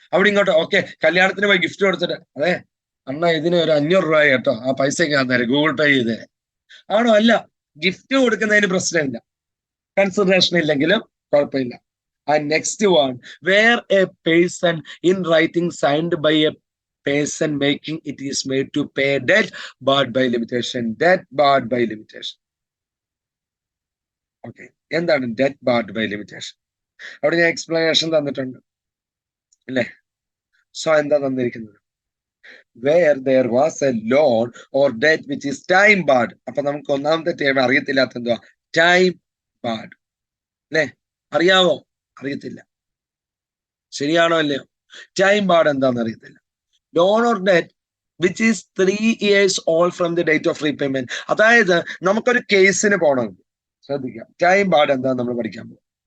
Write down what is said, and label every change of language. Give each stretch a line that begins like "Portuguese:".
Malayalam: അവിടെ ഇങ്ങോട്ട് ഓക്കെ, കല്യാണത്തിന് പോയി ഗിഫ്റ്റ് കൊടുത്തിട്ട്, അതെ അണ്ണാ ഇതിന് ഒരു 500 രൂപ കേട്ടോ, ആ പൈസക്ക് ഞാൻ തരാം, ഗൂഗിൾ പേ ചെയ്തേ. ആണോ? അല്ല, ഗിഫ്റ്റ് കൊടുക്കുന്നതിന് പ്രശ്നമില്ല, കൺസിഡറേഷൻ ഇല്ലെങ്കിലും കുഴപ്പമില്ല.
English: And next one, where a person in writing signed by a person making it is made to pay debt barred by limitation. Debt barred by limitation.
Malayalam: Okay, എന്താണ്
English: debt barred by limitation?
Malayalam: അവിടെ ഞാൻ explanation തന്നിട്ടുണ്ട്, അല്ലേ? So എന്താ തന്നിരിക്കുന്നത്?
English: Where there was a loan or debt which is time barred.
Malayalam: അപ്പൊ നമുക്ക് ഒന്നാമത്തെ ടൈം അറിയത്തില്ലാത്ത എന്തുവാ? ടൈം ബാർഡ്, അല്ലേ? അറിയാവോ? അറിയത്തില്ല. ശരിയാണോ അല്ലയോ? ടൈം ബാർഡ് എന്താന്ന് അറിയത്തില്ല.
English: Loan or debt which is 3 years old from the date of repayment.
Malayalam: അതായത് നമുക്കൊരു കേസിന് പോകണമെങ്കിൽ ശ്രദ്ധിക്കാം, ടൈം ബാർഡ് എന്താ നമ്മൾ പഠിക്കാൻ പോകും.